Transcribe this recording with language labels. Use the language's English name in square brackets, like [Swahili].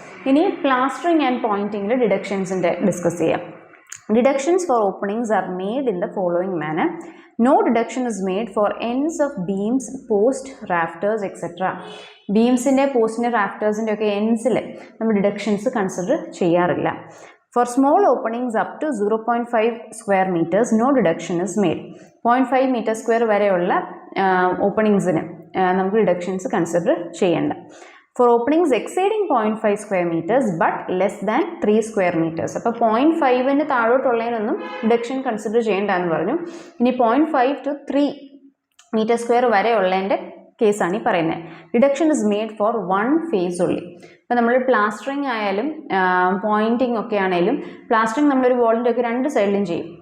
[Malayalam] ഇനി plastering and പോയിൻറ്റിങ്ങിൽ ഡിഡക്ഷൻസിൻ്റെ discuss ചെയ്യാം. [English] Deductions for openings are made in the following manner. No deduction is made for ends of beams, post, rafters etcetera. [Malayalam] ബീംസിൻ്റെ, പോസ്റ്റിൻ്റെ, റാഫ്റ്റേഴ്സിൻ്റെ ഒക്കെ എൻഡ്സിൽ നമ്മൾ deductions consider ചെയ്യാറില്ല. [English] For small openings up to 0.5 square meters, no deduction is made. [Malayalam] 0.5 meter square വരെയുള്ള ഓപ്പണിങ്സിന് നമുക്ക് deductions consider ചെയ്യേണ്ട. [English] For openings exceeding 0.5 square meters but less than 3 square meters. [Malayalam] അപ്പോൾ 0.5ന് താഴോട്ടുള്ളതിനൊന്നും deduction consider ചെയ്യേണ്ടെന്ന് പറഞ്ഞു. ഇനി 0.5 to 3 metre square വരെയുള്ളതിൻ്റെ കേസാണ് ഈ പറയുന്നത്. [English] Deduction is made for 1 phase only. [Malayalam] ഇപ്പോൾ നമ്മൾ പ്ലാസ്റ്ററിങ് ആയാലും പോയിൻറ്റിങ് ഒക്കെ ആണെങ്കിലും പ്ലാസ്റ്ററിങ് നമ്മളൊരു വോളിൻ്റെ ഒക്കെ 2 സൈഡിലും ചെയ്യും.